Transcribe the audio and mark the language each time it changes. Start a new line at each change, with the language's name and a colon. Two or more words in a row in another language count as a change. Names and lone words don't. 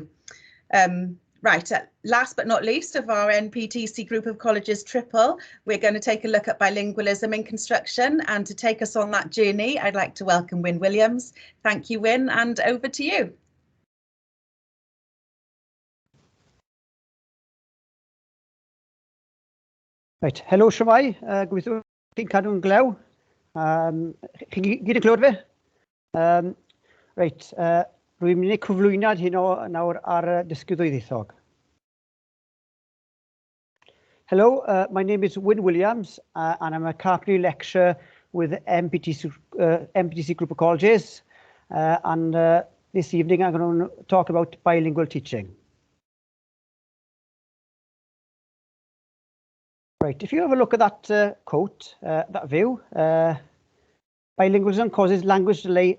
English: Right, last but not least of our NPTC group of colleges triple, we're going to take a look at bilingualism in construction, and to take us on that journey, I'd like to welcome Wyn Williams. Thank you, Wyn, and over to you. Right,
Welsh: helo siwmai, gobeithio chi'n cadw'n glew. Chi gyd yn clywed fe? Right, rwy'n mynd i cyflwyniad hyn nawr ar dysgu ddwyieithog.
English: Hello, my name is Wyn Williams, and I'm a carpentry lecturer with MPTC Group of Colleges. And this evening I'm going to talk about bilingual teaching. Right, if you have a look at that quote, that view, bilingualism causes language delay.